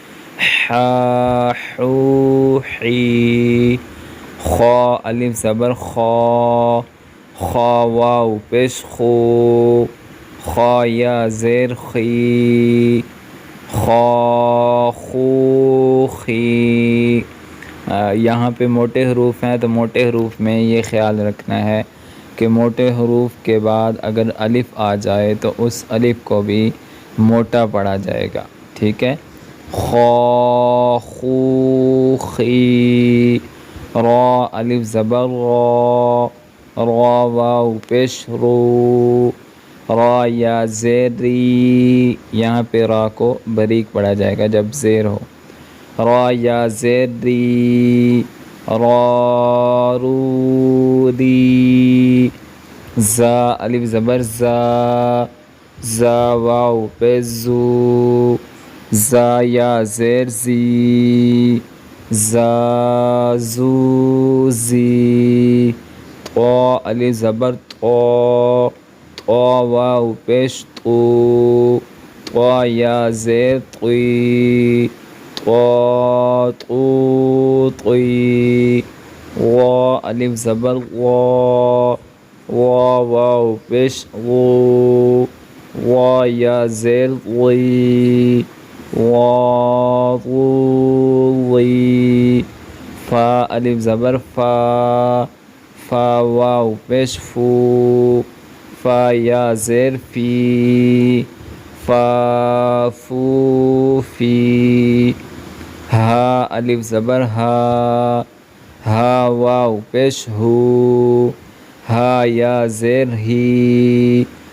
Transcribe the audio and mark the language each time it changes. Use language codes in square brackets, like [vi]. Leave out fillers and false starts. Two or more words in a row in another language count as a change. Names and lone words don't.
[ur] حا حو حی، خا الف زبر خا، خا واو پیش خو، خا یا زیر خی، خا خو خی۔ یہاں پہ موٹے حروف ہیں تو موٹے حروف میں یہ خیال رکھنا ہے کہ موٹے حروف کے بعد اگر الف آ جائے تو اس الف کو بھی موٹا پڑھا جائے گا، ٹھیک ہے؟ خا خو خی، را الف زبر را، را واو پیش رو، را یا زیر ری، یہاں پہ را کو باریک پڑھا جائے گا جب زیر ہو۔ را یا زیر ری، را رو ری، زا الف زبر زا، زا واو پیش زو، زا یا زیر زی، زا زو زی، طا الف زبر طا، طا واو پیش طو، طا یا زیر طی، طا طو طی، غا الف زبر غا، غا واو پیش غو، غا یا زیر غی، غا غو غی، فا الف زبر فا، فا واو پیش فو، فا یا زیر فی، فا فو فی، ہا الف زبر ہا، ہا واو پیش ہو، ہا یا زیر ہی،